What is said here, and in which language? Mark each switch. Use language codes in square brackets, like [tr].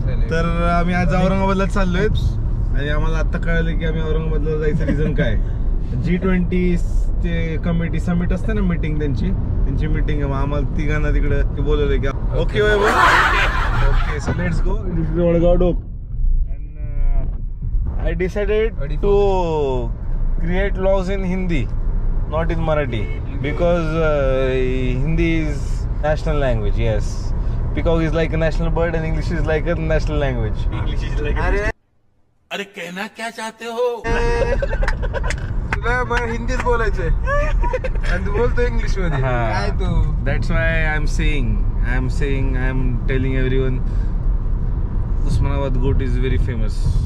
[mr] तर आम्ही आज औरंगाबादला चाललोय आणि आम्हाला आता कळलं की आम्ही औरंगाबादला जायचं रिझन काय. G20 ते कमिटी समिट असते ना, मीटिंग त्यांची मीटिंग आहे. आम्हाला तिघांना तिकडे बोलवलंय की [en] Okay okay so let's go. Vadgaon and I decided to create laws in Hindi, not in Marathi, because Hindi is national language. Yes, peacock is like a national bird and English is like a national language. English is like [hi] अरे कहना क्या चाहते हो? [mr] तुला मला हिंदीच बोलायचंय आणि तू बोलतो इंग्लिश मध्ये. काय तू? [en] That's why I'm saying I'm telling everyone Usmanabad goat is very famous.